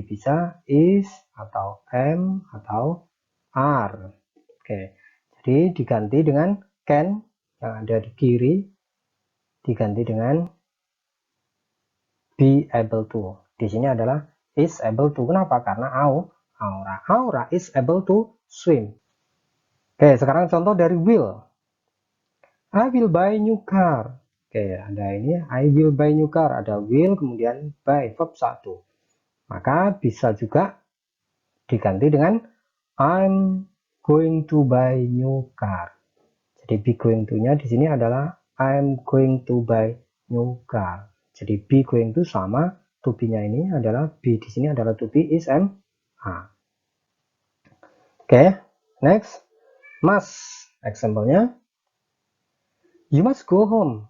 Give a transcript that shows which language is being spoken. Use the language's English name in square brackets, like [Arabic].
[Indonesian] Bisa is atau am atau are. Oke. Jadi diganti dengan can yang ada di kiri diganti dengan be able to. Di sini adalah is able to. Kenapa? Karena [English] Aura is able to swim. [Indonesian] Oke, sekarang contoh dari will. [English] I will buy new car. [Indonesian] Oke, ada ini [English] I will buy new car. [Indonesian] Ada will kemudian buy verb 1. Maka bisa juga diganti dengan [English] I'm going to buy new car. [Indonesian] Jadi be going to-nya di sini adalah [English] I'm going to buy new car. [Indonesian] Jadi be going to sama to be-nya ini adalah be di sini adalah to be is am are. Oke, next. Must. [English] Example-nya you must go home.